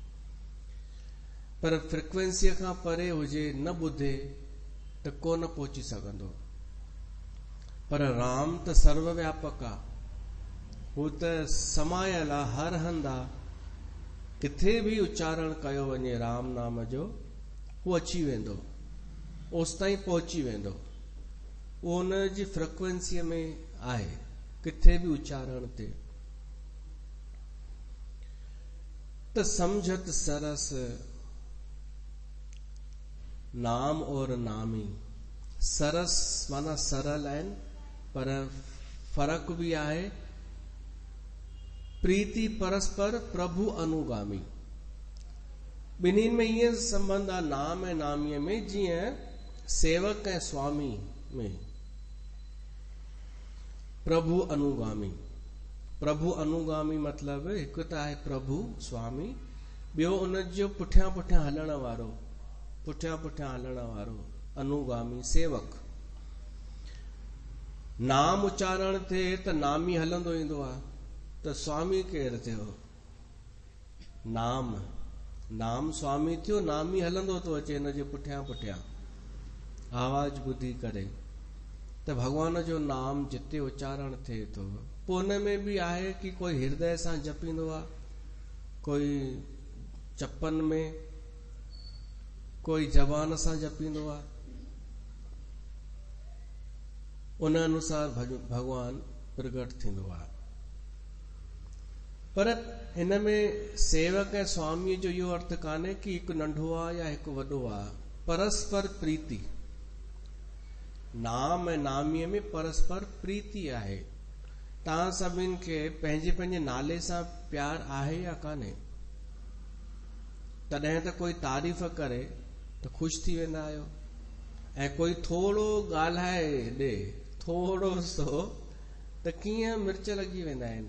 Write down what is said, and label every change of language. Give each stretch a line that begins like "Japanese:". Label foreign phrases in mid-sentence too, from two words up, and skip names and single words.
Sindhi: पर फ्रिक्वेंसीअ खां परे हुजे, न ॿुधे त कोन पहुची सघंदो। पर राम त सर्वव्यापक आहे, हू त समायल आहे, हर हंधि आहे। किथे बि उच्चारण कयो वञे राम नाम जो, हू अची वेंदो, ओसि ताईं पहुची वेंदो। उहो उन जी फ्रिक्वेंसीअ में आहे, किथे बि उच्चारण ते।
Awadhi: त समझत सरस नाम और नामी।
Sindhi: सरस माना सरल आहिनि, पर फर्क़ु बि आहे।
Awadhi: प्रीति परस्पर प्रभु अनुगामी।
Sindhi: ॿिन्हिनि में ईअं संबंध आहे नाम ऐं नामीअ में, जीअं सेवक ऐं स्वामी में। प्रभु अनुगामी। प्रभु अनुगामी मतिलब हिकु त आहे प्रभु स्वामी, ॿियो उनजो पुठियां पुठियां हलण वारो, पुठियां पुठियां हलण वारो अनुगामी सेवक। नाम उच्चारण थिए त नामी हलंदो ईंदो आहे, त स्वामी केरु थियो? नाम, नाम स्वामी थियो, नामी हलंदो थो अचे हिनजे पुठियां पुठियां आवाज ॿुधी करे। त भगवान जो नाम जिते उच्चारण थिए थो, पोइ हुन में बि आहे कि कोई हृदय सां जपींदो आहे, कोई चपन में, कोई जबान सां जपींदो आहे, उन अनुसार भगवान प्रगट थींदो आहे। पर हिन में सेवक ऐं स्वामीअ जो इहो अर्थ कान्हे कि हिकु नंढो आहे या हिकु वॾो आहे। परस्पर प्रीति, नाम ऐं नामीअ में परस्पर प्रीति आहे। तव्हां सभिनि खे पंहिंजे पंहिंजे नाले सां प्यार आहे या कान्हे? तॾहिं त कोई तारीफ़ करे त ख़ुशि थी वेंदा आहियो, ऐं कोई थोरो ॻाल्हाए ॾे थोरो सो त कीअं मिर्च लॻी वेंदा आहिनि।